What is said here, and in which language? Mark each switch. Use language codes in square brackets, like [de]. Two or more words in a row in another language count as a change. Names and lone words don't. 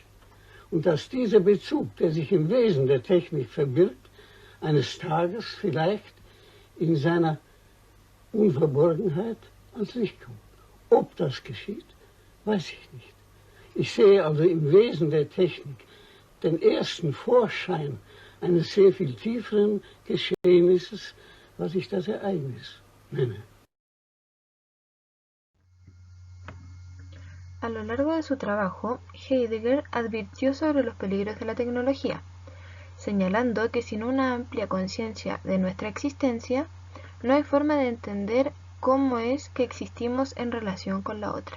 [de] Und dass dieser Bezug, der sich im Wesen der Technik verbirgt, eines Tages vielleicht in seiner Unverborgenheit ans Licht kommt. Ob das geschieht, weiß ich nicht. Ich sehe also im Wesen der Technik den ersten Vorschein eines sehr viel tieferen Geschehnisses, was ich das Ereignis nenne. [es] A lo largo de su trabajo, Heidegger advirtió sobre los peligros de la tecnología, señalando que sin una amplia conciencia de nuestra existencia, no hay forma de entender cómo es que existimos en relación con la otra.